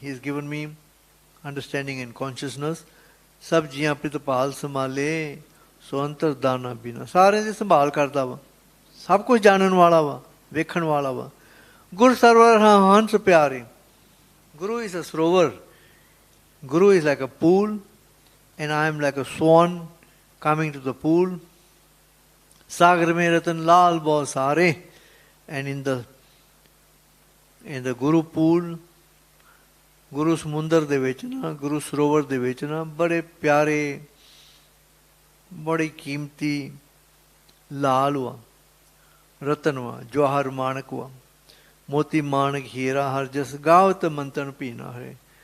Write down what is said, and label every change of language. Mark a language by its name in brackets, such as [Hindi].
[English] He has given me understanding and consciousness. [Punjabi] ਸਭ ਜੀਆਂ ਪ੍ਰਿਤਪਾਲ ਸੰਭਾਲੇ, ਸੋ ਅੰਤਰ ਦਾਨਾ ਬਿਨਾ। ਸਾਰਿਆਂ ਦੀ ਸੰਭਾਲ ਕਰਦਾ ਵਾ, ਸਭ ਕੁਝ ਜਾਣਨ ਵਾਲਾ ਵਾ, ਵੇਖਣ ਵਾਲਾ ਵਾ। ਗੁਰ ਸਰਵਰ ਹਾਂ ਹੰਸ ਪਿਆਰੇ। [English] Guru is a Sarovar. Guru is like a pool, and I am like a swan coming to the pool. [Hindi] Sagar mein ratan lal bahut sare. [English] And in the Guru pool, [Punjabi] Guru ਸਮੁੰਦਰ ਦੇ ਵਿੱਚ ਨਾ, ਗੁਰੂ ਸਰੋਵਰ ਦੇ ਵਿੱਚ ਨਾ, ਬੜੇ ਪਿਆਰੇ, ਬੜੀ ਕੀਮਤੀ ਲਾਲ ਵਾ, ਰਤਨ ਵਾ, ਜਵਾਹਰ ਮਾਣਕ ਵਾ, ਮੋਤੀ ਮਾਣਕ ਹੀਰਾ ਹਰ ਜਸ ਗਾਵਤ ਮੰਤਨ ਪੀਣਾ ਹੈ।